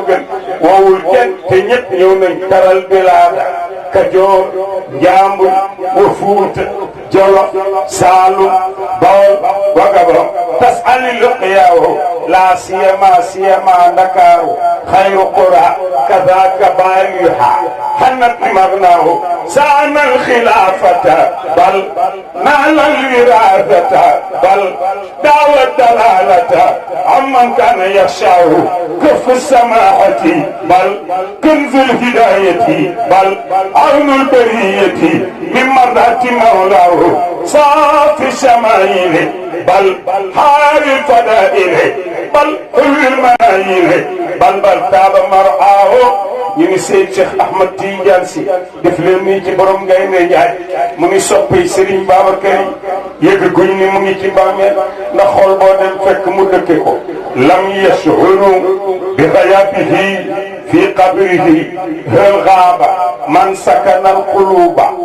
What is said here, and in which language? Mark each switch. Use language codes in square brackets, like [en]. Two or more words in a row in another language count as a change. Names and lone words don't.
[wo] gën woowul kenn te ñëpp ñëw nañ taral bilaada Kajoor Njambur wa [ar] فوتا جولوف سالوم باول وغابون تسألي لقياه لا سيما داكار خير قرى كداك بأهلها حنت مغناه صان الخلافة بل نال الوراثة بل داوى ضلالة عمن كان يخشاه كهف السماحة بل كنز الهداية بل عون البرية من مرات مولاه صافي الشمائل بل حار الفدائل بل كل المنايل بل تاب مرعاه [wo] ñu ngi Seyd Cheikh Ahmad Tidiane Sy def leen nii ci borom ngay ne jaay mu ngi soppi Serigne Babacar yi yëg guñ ni mu ngi ci bàmmeel ndax xool boo dem fekk mu dëkke ko [ar] لم يشعر بغيابه في قبره هل غاب من سكن القلوب